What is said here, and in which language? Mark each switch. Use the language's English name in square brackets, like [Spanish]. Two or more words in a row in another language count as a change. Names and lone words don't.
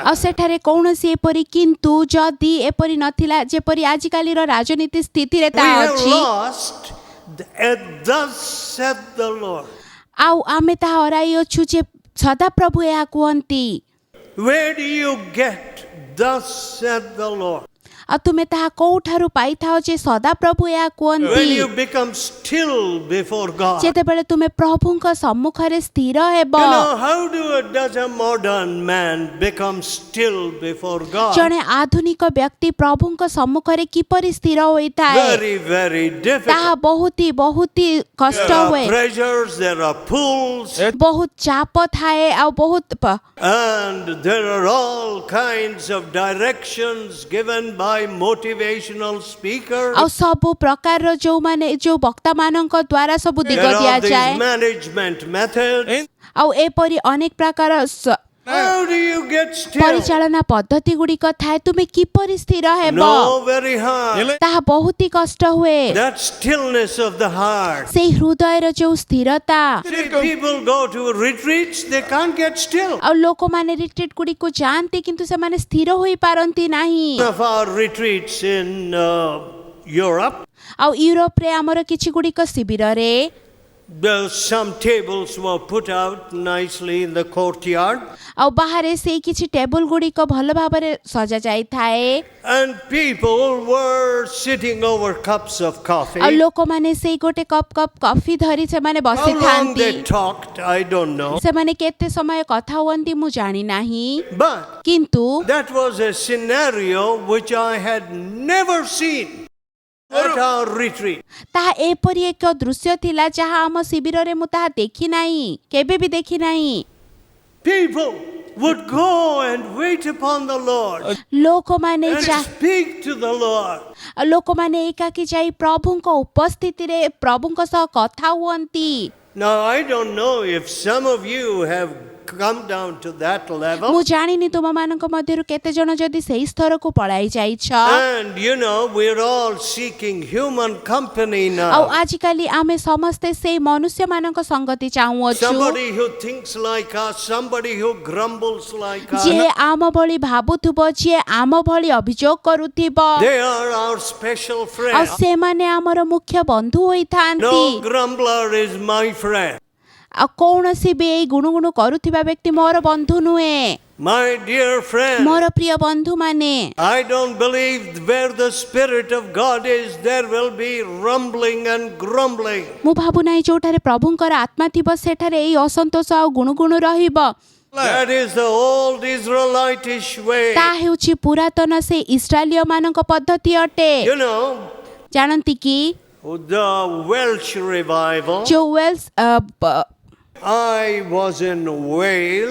[Odia] ଆଉ ସେଠାରେ କୌଣସି ଏପରି କିନ୍ତୁ ଯଦି ଏପରି ନଥିଲା ଯେପରି ଆଜିକାଲିର ରାଜନୀତି ସ୍ଥିତିରେ [English] We [Odia] ତାହା [English] have [Odia] ଅଛି [English] lost, thus said the Lord. [Odia] ଆଉ ଆମେ ତାହା ହରାଇ ଅଛୁ ଯେ ସଦାପ୍ରଭୁ ଏହା କୁହନ୍ତି। [English] Where do you get, thus said the Lord? [Odia] ଆଉ ତୁମେ ତାହା କୋଉଠାରୁ ପାଇଥାଅ ଯେ ସଦାପ୍ରଭୁ ଏହା କୁହନ୍ତି। [English] When you become still before God. [Odia] ଯେତେବେଳେ ତୁମେ ପ୍ରଭୁଙ୍କ ସମ୍ମୁଖରେ ସ୍ଥିର ହେବ। [English] You know, how does a modern man become still before God? [Odia] ଜଣେ ଆଧୁନିକ ବ୍ୟକ୍ତି ପ୍ରଭୁଙ୍କ ସମ୍ମୁଖରେ କିପରି ସ୍ଥିର ହୋଇଥାଏ? [English] Very, very difficult. [Odia] ତାହା ବହୁତ କଷ୍ଟ [English] There are [Odia] ହୁଏ। [English] pressures, there are pulls, [Odia] ବହୁତ ଚାପ ଥାଏ ଆଉ ବହୁତ [English] and there are all kinds of directions given by motivational speakers. [Odia] ଆଉ ସବୁ ପ୍ରକାରର ଯୋଉ ବକ୍ତାମାନଙ୍କ ଦ୍ୱାରା ସବୁ ଦିଗ [English] There are these [Odia] ଦିଆଯାଏ [English] management methods. [Odia] ଆଉ ଏପରି ଅନେକ ପ୍ରକାର [English] How do you get still? [Odia] ପରିଚାଳନା ପଦ୍ଧତି ଗୁଡ଼ିକ ଥାଏ। ତୁମେ କିପରି ସ୍ଥିର ହେବ? [English] No, very hard. [Odia] ତାହା ବହୁତ କଷ୍ଟ ହୁଏ। [English] That stillness of the heart. [Odia] ସେଇ ହୃଦୟର ଯୋଉ ସ୍ଥିରତା। [English] See, people go to retreats, they can't get still. [Odia] ଆଉ ଲୋକମାନେ ରିଟ୍ରିଟ୍ ଗୁଡ଼ିକୁ ଯାଆନ୍ତି କିନ୍ତୁ ସେମାନେ ସ୍ଥିର ହୋଇପାରନ୍ତି ନାହିଁ। [English] One of our retreats in Europe, [Odia] ଆଉ ୟୁରୋପରେ ଆମର କିଛି ଗୁଡ଼ିକ ଶିବିରରେ [English] some tables were put out nicely in the courtyard. [Odia] ଆଉ ବାହାରେ ସେଇ କିଛି ଟେବୁଲ ଗୁଡ଼ିକ ଭଲ ଭାବରେ ସଜା ଯାଇଥାଏ। [English] And people were sitting over cups of coffee. [Odia] ଆଉ ଲୋକମାନେ ସେଇ ଗୋଟେ କପ୍ କଫି ଧରି ସେମାନେ [English] How long [Odia] ବସିଥାନ୍ତି। [English] they talked, I don't know. [Odia] ସେମାନେ କେତେ ସମୟ କଥା ହୁଅନ୍ତି ମୁଁ ଜାଣି ନାହିଁ [English] But [Odia] କିନ୍ତୁ [English] that was a scenario which I had never seen at our retreat. [Odia] ତାହା ଏପରି ଏକ ଦୃଶ୍ୟ ଥିଲା ଯାହା ଆମ ଶିବିରରେ ମୁଁ ତାହା ଦେଖି ନାହିଁ, କେବେ ବି ଦେଖି ନାହିଁ। [English] People would go and wait upon the Lord [Odia] ଲୋକମାନେ [English] and speak to the Lord. [Odia] ଲୋକମାନେ ଏକାକି ଯାଇ ପ୍ରଭୁଙ୍କ ଉପସ୍ଥିତିରେ ପ୍ରଭୁଙ୍କ ସହ କଥା ହୁଅନ୍ତି। [English] Now, I don't know if some of you have come down to that level. [Odia] ମୁଁ ଜାଣିନି ତୁମମାନଙ୍କ ମଧ୍ୟରୁ କେତେ ଜଣ ଯଦି ସେହି ସ୍ତରକୁ ପଳାଇ ଯାଇଛ। [English] And you know, we're all seeking human company [Odia] ଆଉ [English] now. [Odia] ଆଜିକାଲି ଆମେ ସମସ୍ତେ ସେଇ ମନୁଷ୍ୟମାନଙ୍କ ସଂଗତି ଚାହୁଁଅଛୁ, [English] Somebody who thinks like us, somebody who grumbles like us. [Odia] ଯିଏ ଆମ ଭଳି ଭାବୁଥିବ, ଯିଏ ଆମ ଭଳି ଅଭିଯୋଗ କରୁଥିବ। [English] They are our special [Odia] ଆଉ [English] friend. [Odia] ସେମାନେ ଆମର ମୁଖ୍ୟ ବନ୍ଧୁ ହୋଇଥାନ୍ତି। [English] No grumbler is my friend. [Odia] ଆଉ କୌଣସି ବି ଏଇ ଗୁଣୁଗୁଣୁ କରୁଥିବା ବ୍ୟକ୍ତି ମୋର ବନ୍ଧୁ ନୁହେଁ। [English] My dear friend, [Odia] ମୋର ପ୍ରିୟ ବନ୍ଧୁମାନେ, [English] I don't believe where the Spirit of God is, there will be rumbling and grumbling. [Odia] ମୁଁ ଭାବୁନାହିଁ ଯୋଉଠାରେ ପ୍ରଭୁଙ୍କର ଆତ୍ମା ଥିବ ସେଠାରେ ଏଇ ଅସନ୍ତୋଷ ଆଉ ଗୁଣୁଗୁଣୁ ରହିବ। [English] That is the old Israelitish way. [Odia] ତାହା ହେଉଛି ପୁରାତନ ସେ ଇସ୍ରାଏଲୀୟ ମାନଙ୍କ ପଦ୍ଧତି ଅଟେ। [English] You know, [Odia] ଜାଣନ୍ତି କି [English] the Welsh revival, [Odia] ଯୋଉ ୱେଲ୍ସ [English] I was in Wales,